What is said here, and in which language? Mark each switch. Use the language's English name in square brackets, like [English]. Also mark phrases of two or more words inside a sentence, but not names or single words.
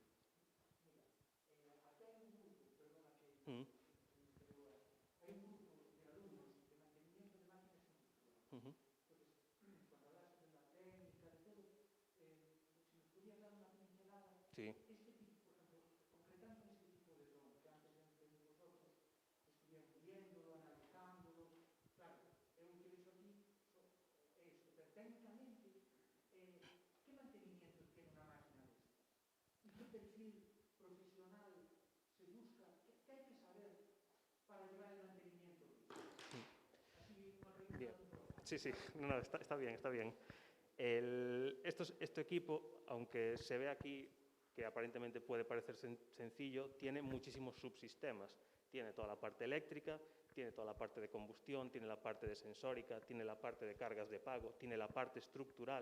[Spanish] Sí. Este tipo, por ejemplo, concretando este tipo de dron que antes de vosotros estuvieron viéndolo, analizándolo, [Galician] claro, eu que vexo aquí é isto, pero técnicamente, que mantenimiento ten unha máquina destas? E que perfil profesional se busca? Que hai que saber [Spanish] para llevar el mantenimiento [Galician] disto? Así, unha pregunta dun dron. [Spanish] Sí, no, está bien, está bien. Este equipo, aunque se ve aquí que aparentemente puede parecer sencillo, tiene muchísimos subsistemas. Tiene toda la parte eléctrica, tiene toda la parte de combustión, tiene la parte de sensórica, tiene la parte de cargas de pago, tiene la parte estructural.